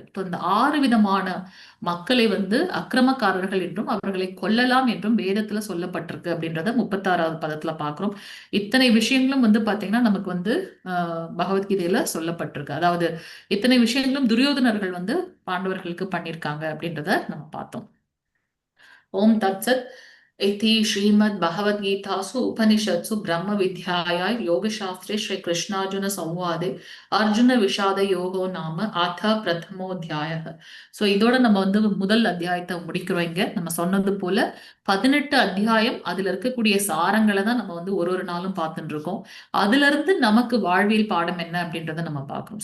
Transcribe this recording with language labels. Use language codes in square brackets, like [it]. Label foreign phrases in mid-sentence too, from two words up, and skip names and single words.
[ta] இந்த 6 விதமான மக்களை வந்து அக்கிரமக்காரர்கள் என்றும் அவர்களை கொல்லலாம் என்றும் வேதத்துல சொல்லப்பட்டிருக்கு அப்படின்றத 36வது பதத்துல பாக்குறோம். இத்தனை விஷயங்களும் வந்து பாத்தீங்கன்னா நமக்கு வந்து பகவத்கீதையில சொல்லப்பட்டிருக்கு. அதாவது இத்தனை விஷயங்களும் துரியோதனர்கள் வந்து பாண்டவர்களுக்கு பண்ணியிருக்காங்க அப்படின்றத நம்ம பார்த்தோம். [sa] ओम् तत्सत्. इति श्रीमद्भगवद्गीतासु उपनिषत्सु ब्रह्मविद्यायां योगशास्त्रे श्रीकृष्णार्जुन संवादे अर्जुन विषाद योगो नाम अथ प्रथमोऽध्यायः. [ta] ஸோ இதோட நம்ம வந்து முதல் அத்தியாயத்தை முடிக்கிறோம். இங்க நம்ம சொன்னது போல 18 அத்தியாயம், அதுல இருக்கக்கூடிய சாரங்களை தான் நம்ம வந்து ஒரு நாளும் பார்த்துட்டு இருக்கோம். அதுல இருந்து நமக்கு வாழ்வியல் பாடம் என்ன அப்படின்றத நம்ம பார்க்கணும்.